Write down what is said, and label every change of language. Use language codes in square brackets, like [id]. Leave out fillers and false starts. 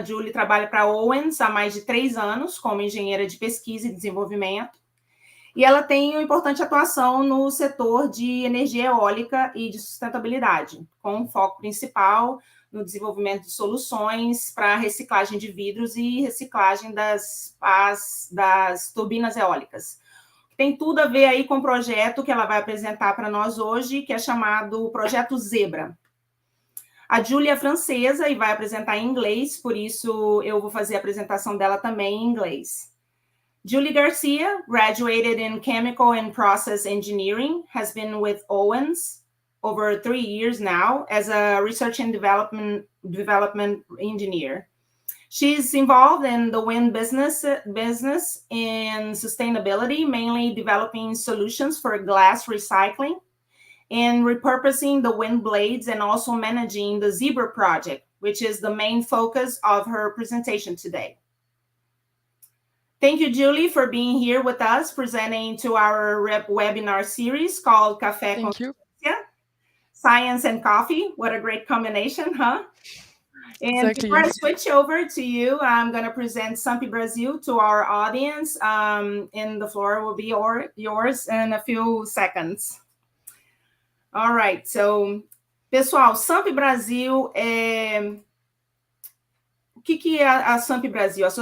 [pt] A Julie trabalha para a Owens há mais de 3 anos como engenheira de pesquisa e desenvolvimento, e ela tem uma importante atuação no setor de energia eólica e de sustentabilidade, com foco principal no desenvolvimento de soluções para reciclagem de vidros e reciclagem das turbinas eólicas. Tem tudo a ver aí com o projeto que ela vai apresentar para nós hoje, que é chamado Projeto Zebra. A Júlia é francesa e vai apresentar em inglês, por isso eu vou fazer a apresentação dela também em inglês. [en] Julie Garcia graduated in Chemical and Process Engineering, has been with Owens over 3 years now as a research and development engineer. She's involved in the wind business and sustainability, mainly developing solutions for glass recycling and repurposing the wind blades, and also managing the Zebra project, which is the main focus of her presentation today. Thank you, Julie, for being here with us, presenting to our webinar series called Café Consciência, Science and Coffee. What a great combination, huh? And exactly. Before I switch over to you, I'm going to present Sampe Brasil to our audience, and the floor will be yours in a few seconds. All right, so, [pt] pessoal, Sampe Brasil O que é a Sampe Brasil?